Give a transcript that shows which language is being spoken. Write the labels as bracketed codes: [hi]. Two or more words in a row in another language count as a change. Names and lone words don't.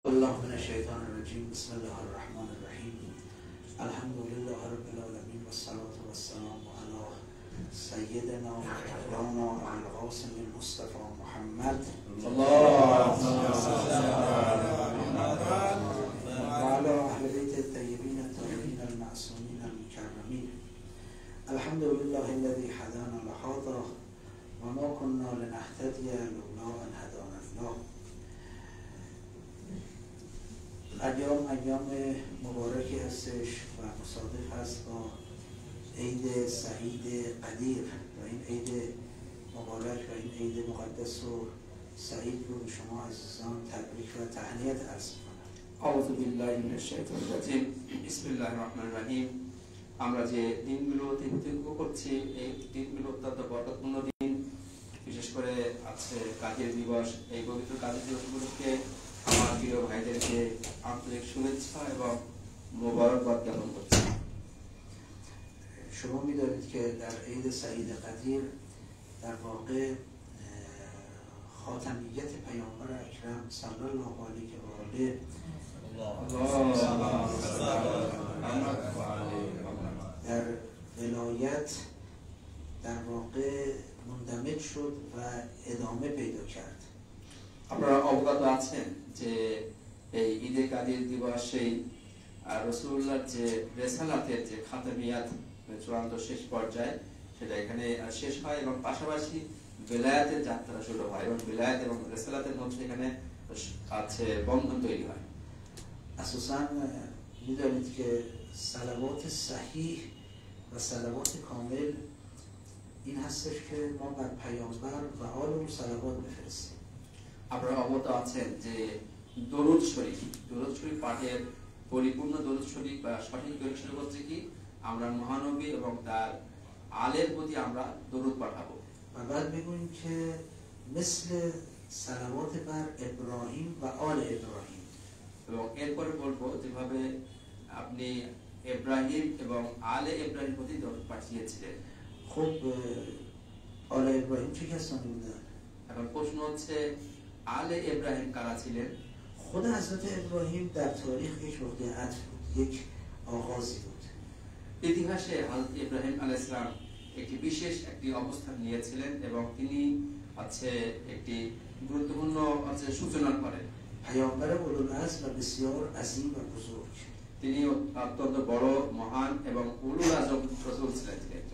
[ar] الله من الشيطان الرجيم بسم الله الرحمن الرحيم الحمد لله رب العالمين والصلاة والسلام على سيدنا ومولانا أبي القاسم المصطفى محمد وعلى أهل بيت الطيبين الطاهرين المعصومين المكرمين. الحمد لله الذي هدانا لهذا وما كنا لنهتدي لولا أن هدانا الله. [fa] ایام مبارکی هستش و مصادف هست با عید سعید قدیر و این عید مبارک و این عید مقدس و سعید رو به شما عزیزان تبریک و تهنیت عرض می‌کنم. [ar] اعوذ بالله من الشیطان الرجیم. بسم الله الرحمن الرحیم. [bn] আমরা যে দিনগুলো তিনগুলো করছি এই দিনগুলো অত্যন্ত বরকতপূর্ণ দিন। বিশেষ করে আজকে কাজের দিবস, এই পবিত্র কাজের দিবসগুলোকে আমার প্রিয় ভাইদেরকে আন্তরিক শুভেচ্ছা এবং মোবারকবাদ জ্ঞাপন করছি। [fa] شما می‌دانید که در عید سعید قدیر در واقع خاتمیت پیامبر اکرم [ar] صلی الله علیه و آله [fa] در ولایت در واقع مندمج شد و ادامه پیدا کرد. [bn] আপনারা অবগত আছেন যে এই ঈদে কাদির দিবসে রাসূলুল্লাহর যে রিসালাতের যে খাতামিয়াত চূড়ান্ত শেষ পর্যায়ে সেটা এখানে শেষ হয় এবং পাশাপাশি বেলায়াতের যাত্রা শুরু হয় এবং বেলায়াত এবং রিসালাতের মধ্যে এখানে আছে বন্ধন তৈরি হয়। [fa] اساساً می‌دانید که صلوات صحیح و صلوات کامل این هستش که ما بر پیامبر و آل او صلوات بفرستیم. [bn] আপনারা অবগত আছেন যে দরুদ শরীফ পাঠের পরিপূর্ণ দরুদ শরীফ বা সঠিক দরুদ শরীফ হচ্ছে কি আমরা মহানবী এবং তার আলের প্রতি আমরা দরুদ পাঠাবো। [fa] و بعد بگوییم که مثل صلوات بر ابراهیم و آل ابراهیم [bn] এবং এরপরে বলবো যেভাবে আপনি ইব্রাহিম এবং আলে ইব্রাহিম প্রতি দরুদ পাঠিয়েছিলেন। [fa] خب آل ابراهیم چه کسانی بودن؟ [bn] এখন প্রশ্ন হচ্ছে আলে ইব্রাহিম কারা ছিলেন؟ [fa] خود حضرت ابراهیم در تاریخ یک نقطه عطف بود، یک آغازی بود. [bn] ইতিহাসে হযরত ইব্রাহিম [ar] عليه السلام [bn] একটি বিশেষ একটি অবস্থান নিয়েছিলেন এবং তিনি একটি গুরুত্বপূর্ণ সূচনা করেন। [fa] پیامبر اولوالعزم و بسیار عظیم و بزرگ. [bn] তিনি অত্যন্ত বড় মহান এবং [ar] أولو العزم [bn] রাসূল ছিলেন একজন।